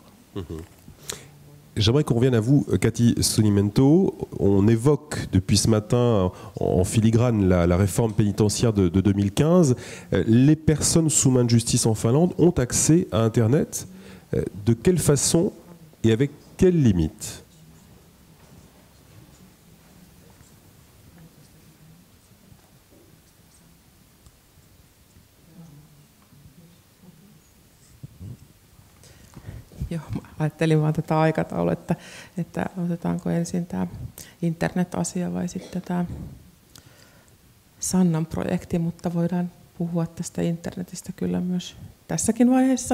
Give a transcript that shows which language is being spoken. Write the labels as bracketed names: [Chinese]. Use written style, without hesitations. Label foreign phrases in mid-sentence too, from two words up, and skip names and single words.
[French] J'aimerais qu'on revienne à vous, Cathy Sonimento. On évoque depuis ce matin en filigrane la réforme pénitentiaire de 2015. Les personnes sous main de justice en Finlande ont accès à Internet. De quelle façon et avec quelles limites ? [Finnish] Joo, ajattelin vaan tätä aikataulua, että otetaanko ensin tämä internet-asia vai sitten tämä Sannan projekti, mutta voidaan puhua tästä internetistä kyllä myös tässäkin vaiheessa.